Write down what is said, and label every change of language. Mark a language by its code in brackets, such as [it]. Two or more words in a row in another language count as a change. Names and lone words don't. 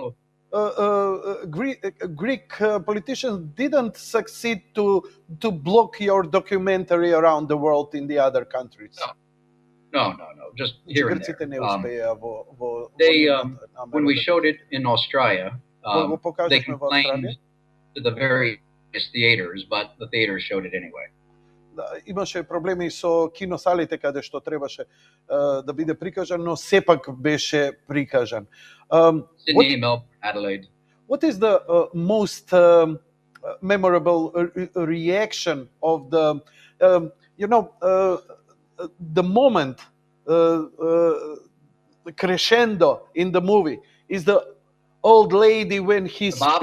[en] Greek politicians didn't succeed to block your documentary around the world in the other countries. No. Just here and there. When we showed it in Australia, they complained to the various theaters, but the theaters showed it anyway. [mk] Имаше проблеми со киносалите каде што требаше да биде прикажан, но сепак беше прикажан. [en] Sydney, Melbourne, Adelaide. What is the most memorable reaction of the moment, the crescendo in the movie is the old lady when he speaks.